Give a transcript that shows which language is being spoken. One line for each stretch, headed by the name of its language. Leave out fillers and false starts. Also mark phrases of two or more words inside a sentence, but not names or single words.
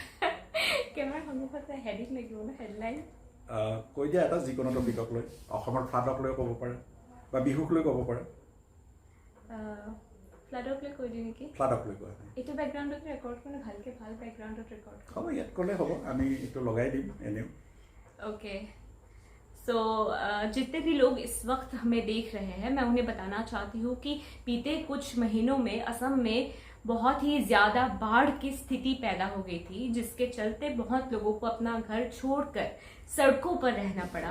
Assamese: কৈ দিয়া এটা যিকোনো টপিকক লৈ, অসমৰ ফ্লাডক লৈ ক'ব পাৰা বা বিহুক লৈ ক'ব পাৰা। ফ্লাডক লৈ কৈ দিওঁ নেকি? ফ্লাডক লৈ কোৱা। এইটো বেকগ্ৰাউণ্ডত ৰেকৰ্ড কৰি ভালকে ভাল বেকগ্ৰাউণ্ডত ৰেকৰ্ড হ'ব, ইয়াত ক'লে হ'ব, আমি এইটো লগাই দিম এনেও।
English: okay so
Hindi: जितने भी लोग इस वक्त हमें देख रहे हैं, मैं उन्हें बताना चाहती हूँ कि बीते कुछ महीनों में असम में बहुत ही ज़्यादा बाढ़ की स्थिति पैदा हो गई थी, जिसके चलते बहुत लोगों को अपना घर छोड़कर सड़कों पर रहना पड़ा।